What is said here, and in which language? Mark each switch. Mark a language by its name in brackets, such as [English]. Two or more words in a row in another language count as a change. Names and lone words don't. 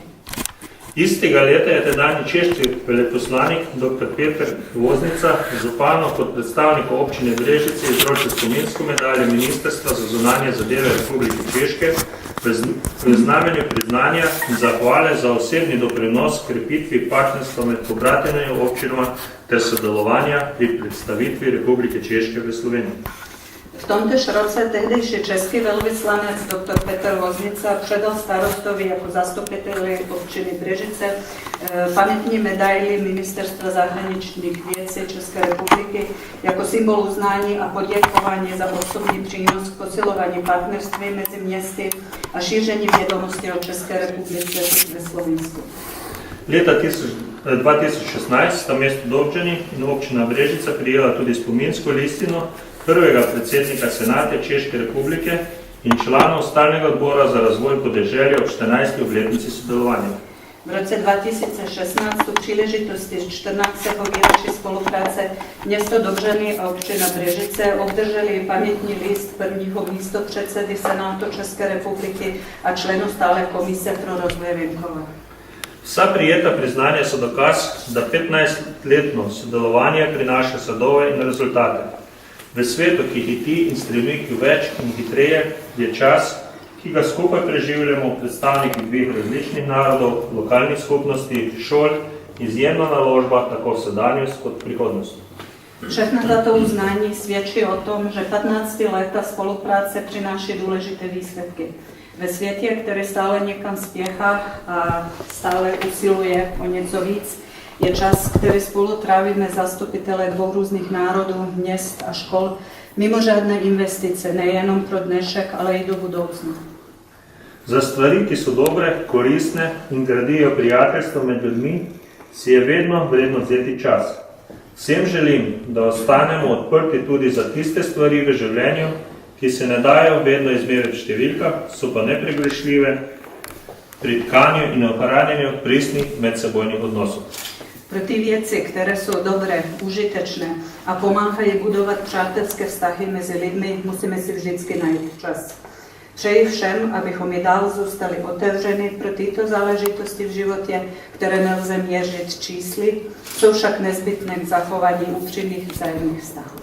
[Slovenian] Istega leta je tedajni češki veleposlanik dr. Peter Voznica županu kot predstavniku občine Brežice izročil spominsko medaljo Ministrstva za zunanje zadeve Republike Češke v znamenju priznanja in zahvale za osebni doprinos krepitvi partnerstva med pobratenimi občinama ter sodelovanja pri predstavitvi Republike Češke v Sloveniji. [Czech] V tomtež roce tehdejší český velvyslanec dr. Petr Voznica předal starostovi jako zastupiteli občiny Brežice pamětní medaili Ministerstva zahraničních věcí České republiky jako symbol uznání a poděkování za osobní přínos k posilování partnerství mezi městy a šíření vědomosti o České republice ve Slovinsku. [Slovenian] Leta 2016 sta mesto Dobžani in občina Brežica prijela tudi spominsko listino prvega predsednika Senata Češke republike in članov stalnega odbora za razvoj podeželja ob 14. obletnici sodelovanja. [Czech] V roce 2016 u příležitosti 14. výročí spolupráce město Dobřany a občina Brežice obdrželi pamětní list prvního místopředsedy Senátu České republiky a členu stále komise pro rozvoj venkova. [Slovenian] Vsa prijeta priznanja so dokaz, da 15-letno sodelovanje prinaša sadove in rezultate. V svetu, ki hiti in stremi k več in hitreje, je čas, ki ga skupaj preživljamo predstavniki dveh različnih narodov, lokalnih skupnosti, šol, izjemna naložba tako v sedanjost kot prihodnost. [Czech] Všechna tato uznání svědčí o tom, že 15 leta spolupráce přináší důležité výsledky. Ve světě, který stále někam spěchá a stále usiluje o něco víc, je čas, který spolu trávíme zastupitelé dvou různých národů, měst a škol, mimořádné investice nejenom pro dnešek, ale i do budoucna. [Slovenian] Za stvari, ki so dobre, koristne in gradijo prijateljstvo med ljudmi, si je vedno vredno vzeti čas. Vsem želim, da ostanemo odprti tudi za tiste stvari v življenju, ki se ne dajo vedno izmeriti v številkah, so pa nepregrešljive pri tkanju in ohranjanju pristnih medsebojnih odnosov. [Czech] Pro ty věci, které jsou dobré, užitečné a pomáhají budovat přátelské vztahy mezi lidmi, musíme si vždycky najít čas. Přeji všem, abychom i dál zůstali otevřeni pro tyto záležitosti v životě, které nelze měřit čísly, jsou však nezbytné k zachování upřímných vzájemných vztahů.